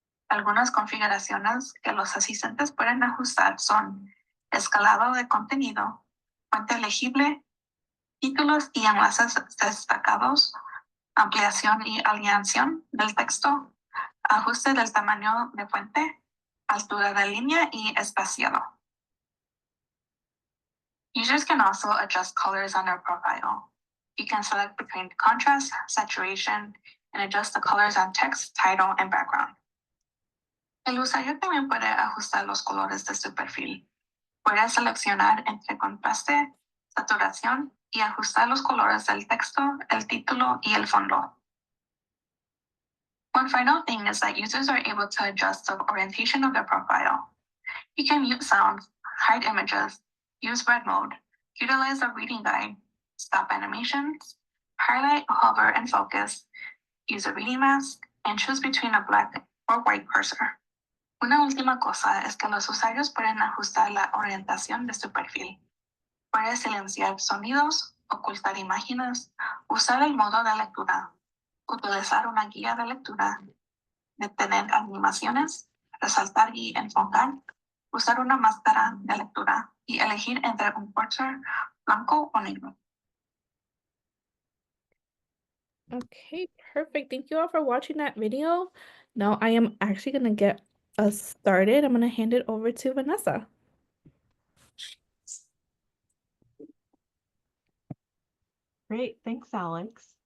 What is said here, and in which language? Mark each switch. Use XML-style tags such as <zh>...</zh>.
<es>Algunas configuraciones que los asistentes pueden ajustar son escalado de contenido, fuente legible, títulos y enlaces destacados, ampliación y alineación del texto, ajuste del tamaño de fuente, altura de línea y espaciado.</es> <en>Users can also adjust colors on their profile. You can select between contrast, saturation, and adjust the colors on text, title, and background.</en> <es>El usuario también puede ajustar los colores de su perfil. Puede seleccionar entre contraste, saturación y ajustar los colores del texto, el título y el fondo.</es> <en>One final thing is that users are able to adjust the orientation of their profile. You can mute sounds, hide images, use red mode, utilize the reading guide, stop animations, highlight, hover, and focus, use a reading mask, and choose between a black or white cursor.</en> <es>Una última cosa es que los usuarios pueden ajustar la orientación de su perfil. Puede silenciar sonidos, ocultar imágenes, usar el modo de lectura, utilizar una guía de lectura, detener animaciones, resaltar y enfocar, usar una máscara de lectura y elegir entre un cursor blanco o negro.</es> <en>Okay, perfect. Thank you all for watching that video. Now I am actually going to get us started. I'm going to hand it over to Vanessa. Great, thanks, Alex.</en>